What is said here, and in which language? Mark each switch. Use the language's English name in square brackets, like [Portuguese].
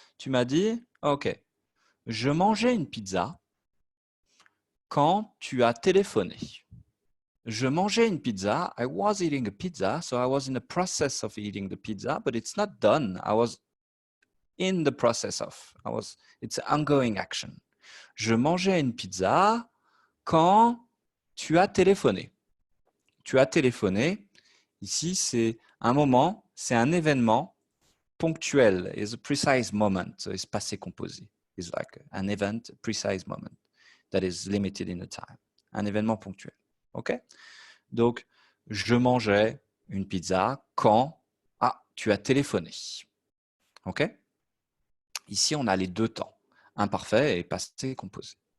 [French] Tu m'as dit, OK, je mangeais une pizza quand tu as téléphoné. Je mangeais une pizza. [English] I was eating a pizza, so I was in the process of eating the pizza, but it's not done. I was in the process of. It's an ongoing action. [French] Je mangeais une pizza quand tu as téléphoné. Tu as téléphoné. Ici, c'est un moment, c'est un événement ponctuel. [English] It's a precise moment. So it's passé composé. It's like an event, a precise moment that is limited in the time. [French] Un événement ponctuel. OK? Donc, je mangeais une pizza quand tu as téléphoné. OK? Ici, on a les deux temps, imparfait et passé composé.